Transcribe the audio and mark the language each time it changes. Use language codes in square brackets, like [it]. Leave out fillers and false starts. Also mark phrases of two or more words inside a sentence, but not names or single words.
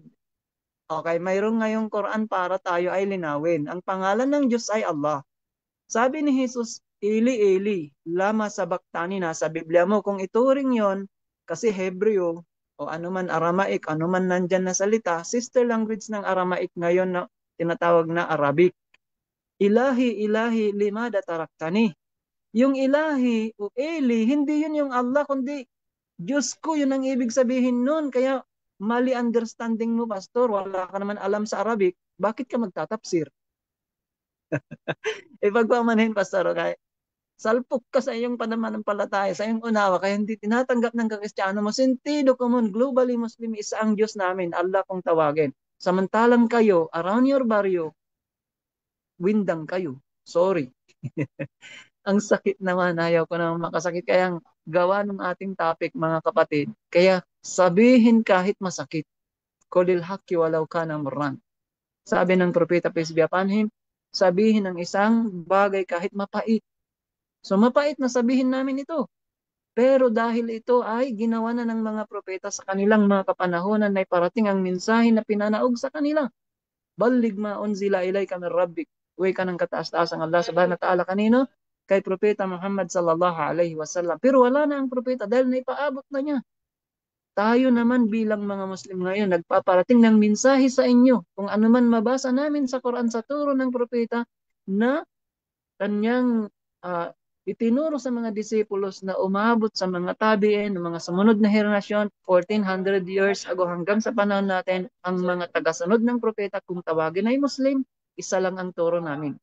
[tl] Okay, mayroong ngayong Quran para tayo ay linawin. Ang pangalan ng Diyos ay Allah. Sabi ni Jesus, [arc] Eli, Eli, lama sabaktani, [tl] nasa Biblia mo. Kung ituring yon, kasi Hebreo, o anuman Aramaic, anuman nandyan na salita, [en] sister language [tl] ng Aramaic ngayon na tinatawag na Arabic. [ar] Ilahi, ilahi, limada taraktani. [tl] Yung ilahi o Eli, hindi yun yung Allah, kundi Diyos ko, yun ang ibig sabihin nun. Kaya mali understanding mo, pastor. Wala ka naman alam sa Arabic. Bakit ka magtatapsir? Ipagpamanin, pastor, okay? Salpok ka sa iyong pananampalataya, sa iyong unawa, kaya hindi tinatanggap ng kakristyano mo. Sentido común, globally Muslim, isa ang Diyos namin, Allah kung tawagin. Samantalang kayo, [en] around your barrio, [tl] windang kayo. [en] Sorry. [tl] Ang sakit naman, ayaw ko naman makasakit. Kaya gawa ng ating topic, mga kapatid. Kaya sabihin kahit masakit. [ar] Kulil haki walaw kana murran. [tl] Sabi ng propeta, [en] peace be upon him, [tl] sabihin ng isang bagay kahit mapait. So mapait na sabihin namin ito. Pero dahil ito ay ginawa na ng mga propeta sa kanilang mga kapanahonan na parating ang mensahe na pinanaog sa kanila. [ar] Balig ma unzila ilayka min rabbik. [tl] Uwi ka ng kataas-taasang Allah [ar] subhanahu wa ta'ala [tl] kanino? Kay propeta Muhammad [ar] sallallahu alaihi wasallam. [tl] Pero wala na ang propeta dahil naipaabot na niya. Tayo naman bilang mga Muslim ngayon, nagpaparating ng mensahe sa inyo. Kung ano man mabasa namin sa Quran sa turo ng propeta na kanyang itinuro sa mga disipulos na umabot sa mga tabiin, ng mga sumunod na henerasyon, 1400 [en] years ago [tl] hanggang sa panahon natin, ang mga tagasunod ng propeta kung tawagin ay Muslim, isa lang ang turo namin.